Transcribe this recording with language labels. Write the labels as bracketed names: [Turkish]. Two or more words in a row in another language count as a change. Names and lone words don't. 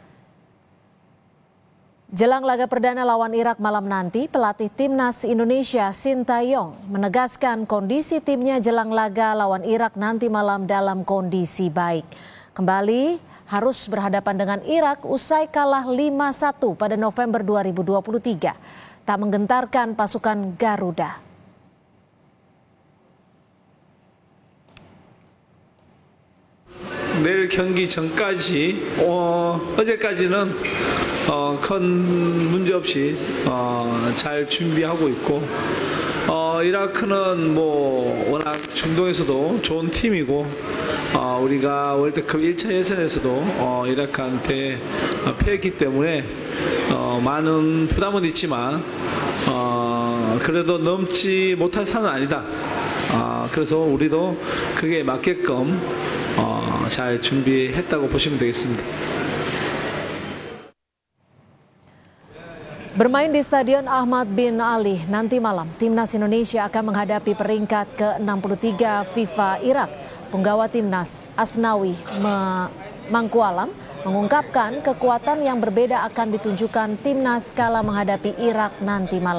[Indonesian] Jelang laga perdana lawan Irak malam nanti, pelatih Timnas Indonesia Sintayong menegaskan kondisi timnya jelang laga lawan Irak nanti malam dalam kondisi baik. Kembali harus berhadapan dengan Irak usai kalah 5-1 pada November 2023. Tak menggentarkan pasukan Garuda. [Korean] 내일 경기 전까지 어제까지는 큰 문제 없이 잘 준비하고 있고 이라크는 워낙 중동에서도 좋은 팀이고 우리가 월드컵 1차 예선에서도 이라크한테 패했기 때문에 많은 부담은 있지만 그래도 넘지 못할 산은 아니다. 그래서 우리도 그게 맞게끔 잘 준비했다고 보시면 되겠습니다. [Indonesian] Bermain di Stadion Ahmad bin Ali nanti malam, Timnas Indonesia akan menghadapi peringkat ke-63 FIFA Irak. Penggawa Timnas Asnawi Mangkualam mengungkapkan kekuatan yang berbeda akan ditunjukkan Timnas kala menghadapi Irak nanti malam.